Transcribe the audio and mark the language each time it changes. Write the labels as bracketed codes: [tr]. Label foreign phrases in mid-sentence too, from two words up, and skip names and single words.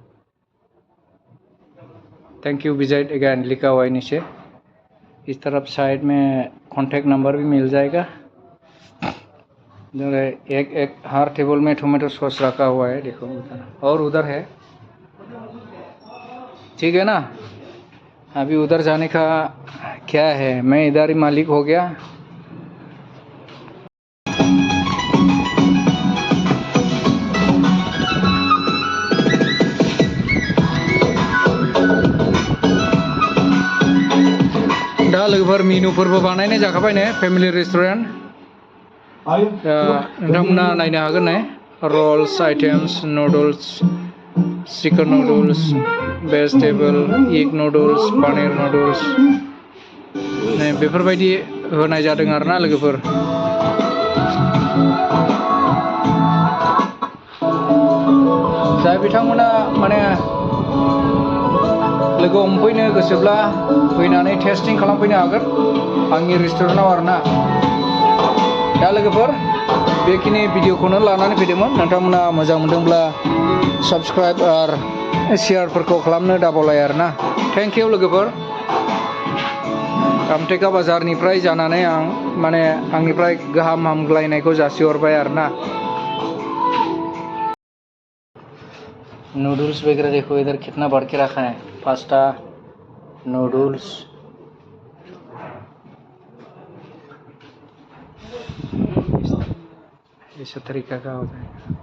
[en] thank you visit again [hi] लिखा हुआ है नीचे इस तरफ साइड में [en] contact number [hi] भी मिल जाएगा इधर एक हर टेबल में [en] tomato sauce [hi] रखा हुआ है देखो उधर और उधर है ठीक है ना अभी उधर जाने का क्या है मैं इधर ही मालिक हो गया [brx] दा लोगोफोर मेनुफोरबो बानायनाय जाखाबाय ने [en] family restaurant [brx] नोंथांमोना नायनो हागोन ने [en] rolls items noodles chicken noodles vegetable egg noodles paneer noodles [brx] बेफोरबायदि होनाय जादों आरोना लोगोफोर जाय बिथांमोना माने लोगो हमफैनो गोसोब्ला फैनानै टेस्टिं खालामफैनो हागोन आंनि रेस्टुरेन्टाव आरोना दा लोगोफोर बेखिनि भिडिअखौनो लानानै फैदोंमोन नोंथांमोना मोजां मोनदोंब्ला साबस्क्राइब आरो शेयारफोरखौ खालामनो दाबावलाय आरोना [en] thank you [brx] लोगोफोर आमटेका बाजारनिफ्राय जानानै आं माने आंनिफ्राय गाहाम हामग्लायनायखौ जासिहरबाय आरोना नूडल्स वगैरह [hi] देखो इधर कितना बढ़ के रखा है [en] pasta noodles [hi] इस तरीका का होता है